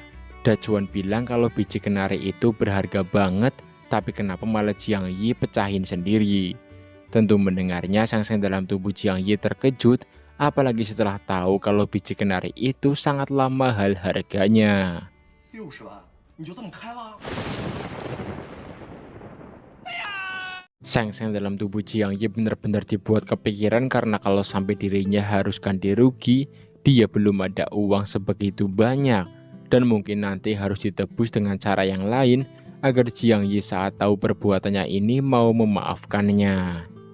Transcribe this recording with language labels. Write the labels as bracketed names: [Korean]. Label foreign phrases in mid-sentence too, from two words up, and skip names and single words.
[Indonesian] Dachuan bilang kalau biji kenari itu berharga banget, tapi kenapa malah Jiang Yi pecahin sendiri? Tentu mendengarnya, Shang Sheng dalam tubuh Jiang Yi terkejut, apalagi setelah tahu kalau biji kenari itu sangatlah mahal harganya. [Chinese] 60 万，你就这么开了？ [Indonesian] Shang Sheng dalam tubuh Jiang Yi benar-benar dibuat kepikiran karena kalau sampai dirinya harus ganti rugi, dia belum ada uang sebegitu banyak. Dan mungkin nanti harus ditebus dengan cara yang lain agar Jiang Yi saat tahu perbuatannya ini mau memaafkannya.